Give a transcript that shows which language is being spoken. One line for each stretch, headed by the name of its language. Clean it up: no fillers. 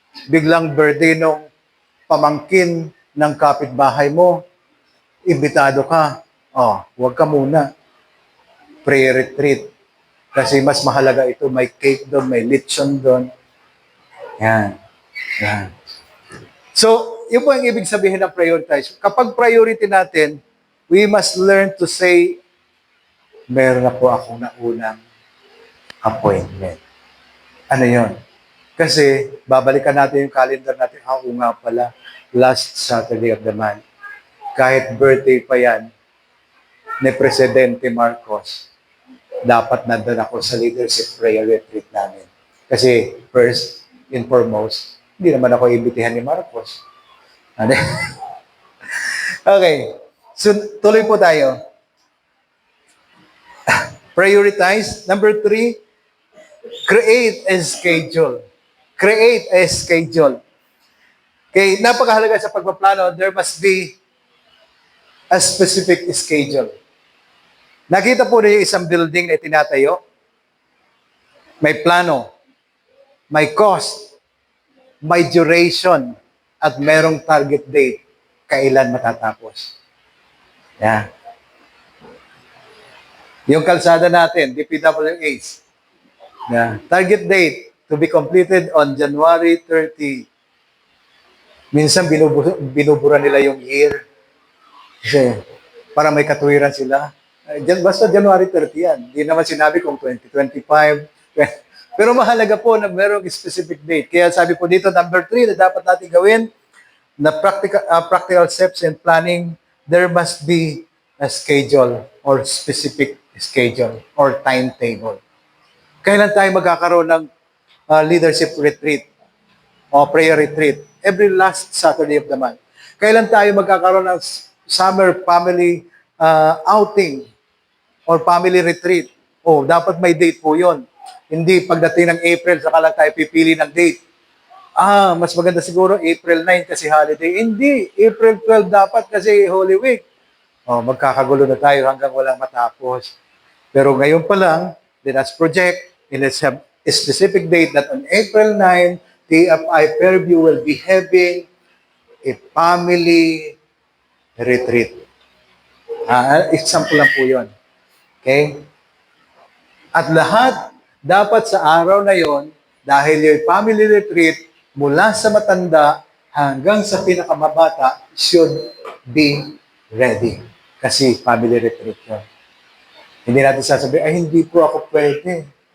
Filipino: Biglang birthday nung pamangkin ng kapitbahay mo. Imbitado ka. Oh, huwag ka muna. Prayer retreat. Kasi mas mahalaga ito. May cake doon, may lechon doon. Yan. Yan. So, yun po ang ibig sabihin ng prioritize. Kapag priority natin,
English: we must learn to say,
Filipino: meron na po akong naunang appointment. Ano yon? Kasi, babalikan natin yung calendar natin. Oo nga pala,
English: last Saturday of the month.
Filipino: Kahit birthday pa yan, ni Presidente Marcos, dapat nandun ako sa leadership prayer retreat namin. Kasi,
English: first and foremost,
Filipino: hindi naman ako imbitihan ni Marcos. Ano? Okay. So, tuloy po tayo.
English: Prioritize. Number 3, create a schedule. Create a schedule. Okay,
Filipino: napakahalaga sa pagpaplano,
English: there must be a specific schedule.
Filipino: Nakita po niyo yung isang building na itinatayo. May plano, may cost, may duration, at merong target date kailan matatapos. Yeah. Yung kalsada natin, DPWH. Yeah.
English: Target date to be completed on January 30.
Filipino: Minsan binubura nila yung year. Kasi para may katuwiran sila. Basta January 30 yan. Hindi naman sinabi kung 2025. Pero mahalaga po na merong
English: specific date.
Filipino: Kaya sabi po dito, number 3 na dapat natin gawin,
English: na practical steps in planning, there must be a schedule or specific schedule or timetable.
Filipino: Kailan tayo magkakaroon ng leadership retreat o prayer retreat?
English: Every last Saturday of the month.
Filipino: Kailan tayo magkakaroon ng
English: summer family outing or family retreat?
Filipino: Oh, dapat may date po yon. Hindi pagdating ng April, saka lang tayo pipili ng date. Mas maganda siguro April 9 kasi holiday. Hindi, April 12 dapat kasi Holy Week. Oh, magkakagulo na tayo hanggang walang matapos. Pero ngayon pa lang,
English: let us project and let's have a specific date that on April 9, TFI Fairview will be having a family retreat.
Filipino: Example lang po yun. Okay? At lahat, dapat sa araw na yon, dahil yung family retreat, mula sa matanda hanggang sa pinakamabata,
English: should be ready.
Filipino: Kasi family retreat yun. Hindi natin sasabihin, ay hindi po ako pwede.